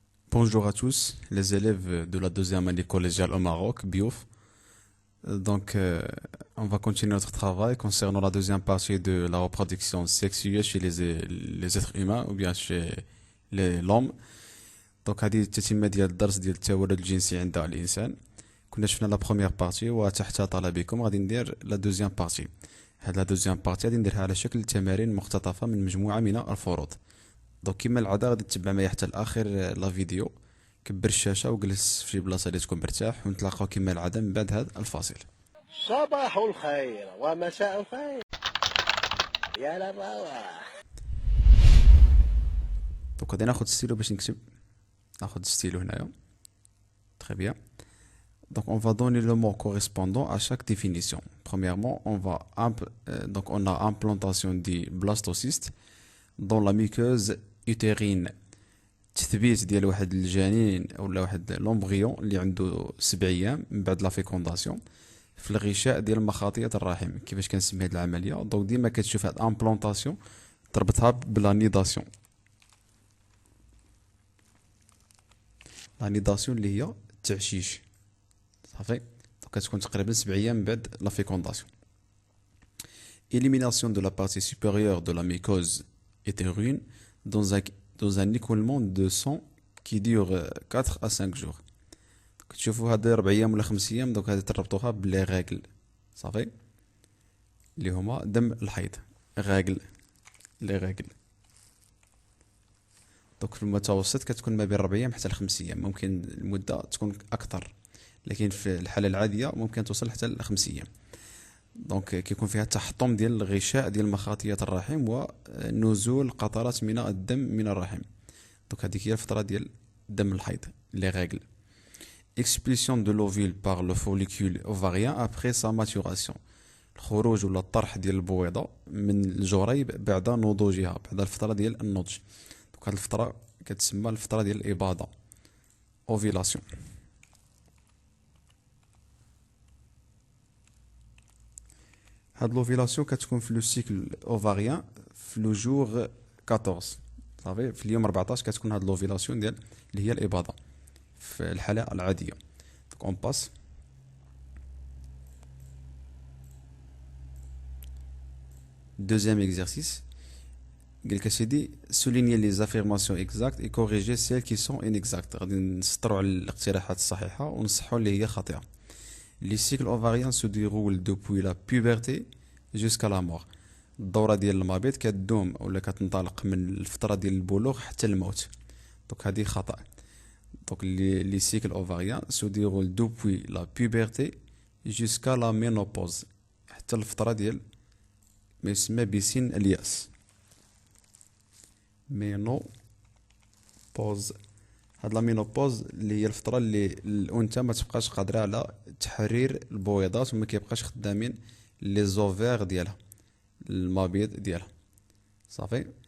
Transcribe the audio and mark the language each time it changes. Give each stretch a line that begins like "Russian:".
French: Bonjour à tous, les élèves de la deuxième année collégiale au Maroc, BIOF. On va continuer notre travail concernant la deuxième partie de la reproduction sexuelle chez les êtres humains ou bien chez l'homme.
Arabic: هذه التتمة ديال الدرس ديال التولد الجنسي عند الإنسان. كنا شفنا لا بروميير بارتي وتحت طلبكم غادي ندير لا دوزيام بارتي. هاد لا دوزيام بارتي غادي نديرها على شكل تمارين مقتطفة من مجموعة من الفروض. كما العادة غادي تتبع معايا حتى لآخر لا فيديو. كبر الشاشة وجلس في شي بلاصة اللي تكون مرتاح ونتلاقاو كما العادة من بعد هذا الفاصل. صباح الخير ومساء الخير يا للروح. غادي ناخد ستيلو باش نكتب. ناخد ستيلو هنايا.
French: Très bien. On va donner le mot correspondant à chaque définition. Premièrement, on a implantation du blastocyste dans la muqueuse utérine.
Arabic: تثبيت ديال واحد الجنين ولا واحد لومبريون اللي عنده 7 ايام من بعد لا فيكونداسيون في الغشاء ديال مخاطيه الرحم. كيفاش كنسمي هذه العمليه؟ ديما كتشوف هاد امبلونطاسيون تربطها بلا نيداسيون. لا نيداسيون اللي هي التعشيش صافي. كتكون تقريبا 7 ايام من بعد لا فيكونداسيون.
French: élimination de la partie supérieure de la mycose utérine dans un écoulement de sang qui dure 4 à 5 jours.
Arabic: كتشوفوا هاد 4 ايام ولا 5 ايام هادي تربطوها بلي غاكل صافي اللي هما دم الحيض. غاكل لي غاكل في المتوسط كتكون ما بين 4 ايام حتى ل 5 ايام. ممكن المده تكون اكثر لكن في الحاله العاديه ممكن توصل حتى ل 5 ايام. كيكون فيها تحطم ديال الغشاء ديال مخاطيه الرحم ونزول قطرات من الدم من الرحم. هذيك هي الفتره ديال دم الحيض لي غاكل.
French: expulsion de l'ovule par le follicule ovarien après sa maturation.
Arabic: الخروج ولا الطرح ديال البويضه من الجريب بعد نضوجها، بعد الفتره ديال النضج. هاد الفتره كتسمى الفتره ديال الاباضه اوفيلاسيون. هاد لوفيلاسيون كتكون في لو سيكل اوفاريان في لو جور 14 صافي. في اليوم 14 كتكون هاد لوفيلاسيون ديال اللي هي الاباضه في الحاله العاديه.
French: اون باس. Deuxième exercice.
Arabic: قالك اسيدي
French: souligner les affirmations exactes et corriger celles qui sont inexactes.
Arabic: غادي نسطروا على الاقتراحات الصحيحه ونصحوا اللي هي خاطئه.
French: Les cycles ovariens se déroulent depuis la puberté jusqu'à la mort.
Arabic: الدورة ديال المبيض كتدوم ولا كتنطلق من الفترة ديال البلوغ حتى الموت. هذه خطأ.
French: Les cycles ovariens se déroulent depuis la puberté jusqu'à la ménopause.
Arabic: حتى الفترة ديال ما يسمى بسن اليأس. مينوبوز. هاد لا مينوبوز اللي هي الفترة اللي الأنثى ما تبقاش قادرة على تحرير البويضات وما كيبقاش خدامين لي زوفير ديالها المبيض ديالها صافي.